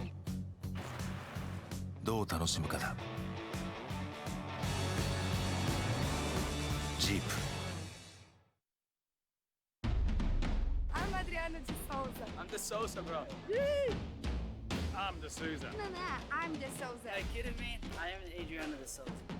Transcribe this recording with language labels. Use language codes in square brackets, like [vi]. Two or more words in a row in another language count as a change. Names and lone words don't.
[ja] どう楽しむかだ。ジープ。 [en] I'm Adriana de Souza. I'm De Souza, bro. I'm De Souza. No, I'm De Souza. Are you kidding me? I am Adriana De Souza.